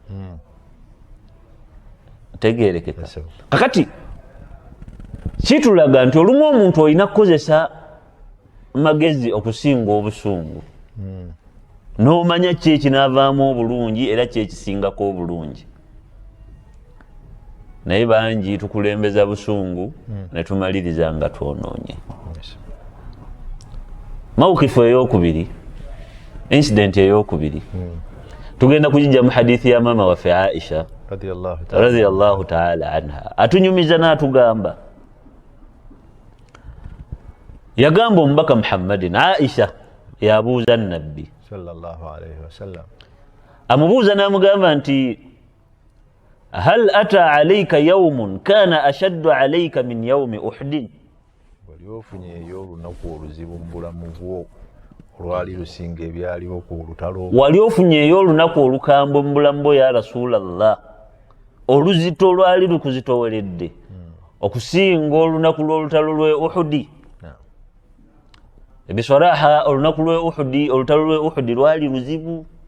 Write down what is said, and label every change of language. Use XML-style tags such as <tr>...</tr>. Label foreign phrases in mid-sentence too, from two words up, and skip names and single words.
<lg>tegeerekeka kakati kitulaga nti olumu omuntu olina kukozesa magezi okusinga obusungu n'omanya ki ekinaavaamu obulungi era ki ekisingako obulungi naye bangi tukulembeza busungu ne tumaliriza nga twonoonye mawukifu ey'okubiri incident ey'okubiri tugenda kugijja mu hadithi ya maama waffe Aisha</lg> <ar>رضي الله تعالى عنها</ar> <lg>atunyumiza n'atugamba yagamba omubaka Muhammadin Aisha yabuuza nabbi</lg> <ar>صلى الله عليه وسلم</ar> <lg>amubuuza n'amugamba nti</lg> <ar>هل أتى عليك يوم كان أشد عليك من يوم أحد</ar> <lg>wali ofunyeeyo olunaku oluzibu mu bulamu bwo olwali lusinga ebyaliwo ku lutalo wali ofunyeeyo olunaku olukambwe mu bulamu bwo</lg> <ar>يا رسول الله</ar> <lg>oluzito olwali lukuzitoweredde okusinga olunaku lw'olutalo lw'e Uhud ebiswaraha olunaku lw'e Uhud olutalo lw'e Uhud lwali luzibu</lg>